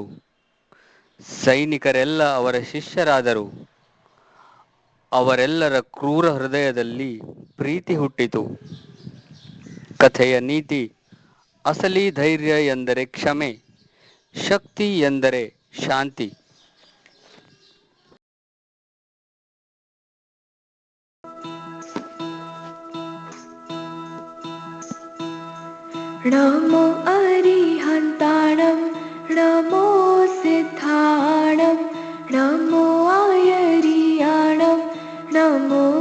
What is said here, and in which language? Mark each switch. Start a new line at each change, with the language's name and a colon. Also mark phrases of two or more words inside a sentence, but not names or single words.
Kannada: ಸೈನಿಕರೆಲ್ಲ ಅವರ ಶಿಷ್ಯರಾದರು. ಅವರೆಲ್ಲರ ಕ್ರೂರ ಹೃದಯದಲ್ಲಿ ಪ್ರೀತಿ ಹುಟ್ಟಿತು. ಕಥೆಯ ನೀತಿ: ಅಸಲಿ ಧೈರ್ಯ ಎಂದರೆ ಕ್ಷಮೆ, ಶಕ್ತಿ ಎಂದರೆ ಶಾಂತಿ.
Prakrit languages: नमो अरिहन्ताणं नमो सिद्धाणं नमो आयर्याणं नमो